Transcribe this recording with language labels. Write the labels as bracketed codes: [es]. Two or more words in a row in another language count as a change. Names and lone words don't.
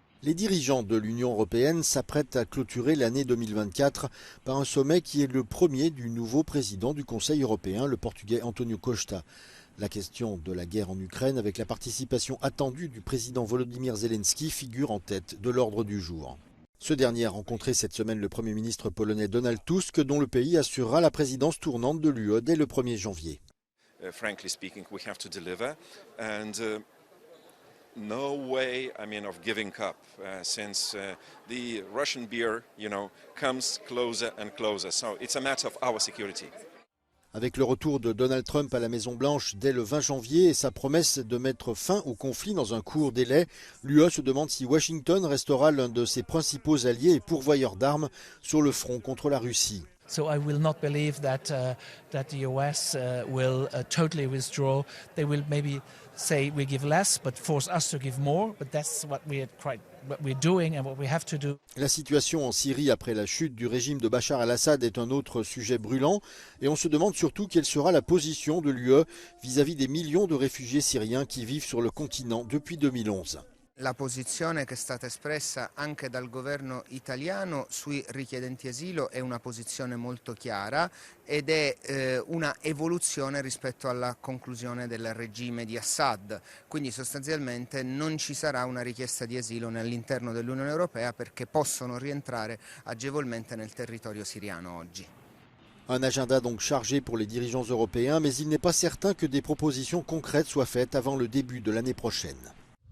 [fr] Les dirigeants de l'Union européenne s'apprêtent à clôturer l'année 2024 par un sommet qui est le premier du nouveau président du Conseil européen, le Portugais António Costa. La question de la guerre en Ukraine, avec la participation attendue du président Volodymyr Zelensky, figure en tête de l'ordre du jour. Ce dernier a rencontré cette semaine le Premier ministre polonais Donald Tusk, dont le pays assurera la présidence tournante de l'UE dès le 1er janvier. [en] Frankly speaking, we have to deliver, and no way, of giving up since the Russian beer, comes closer and closer. So it's a matter of our security. [fr] Avec le retour de Donald Trump à la Maison-Blanche dès le 20 janvier et sa promesse de mettre fin au conflit dans un court délai, l'UE se demande si Washington restera l'un de ses principaux alliés et pourvoyeurs d'armes sur le front contre la Russie. [en] So I will not believe that the US will totally withdraw. They will maybe say we give less, but force us to give more. But that's what we're doing and what we have to do. [fr] La situation en Syrie après la chute du régime de Bachar al-Assad est un autre sujet brûlant et on se demande surtout quelle sera la position de l'UE vis-à-vis des millions de réfugiés syriens qui vivent sur le continent depuis 2011. [it] La posizione che è stata espressa anche dal governo italiano sui richiedenti asilo è una posizione molto chiara ed è una evoluzione rispetto alla conclusione del regime di Assad. Quindi sostanzialmente non ci sarà una richiesta di asilo all'interno dell'Unione Europea perché possono rientrare agevolmente nel territorio siriano oggi. [fr] Un agenda donc chargé pour les dirigeants européens, mais il n'est pas certain que des propositions concrètes soient faites avant le début de l'année prochaine.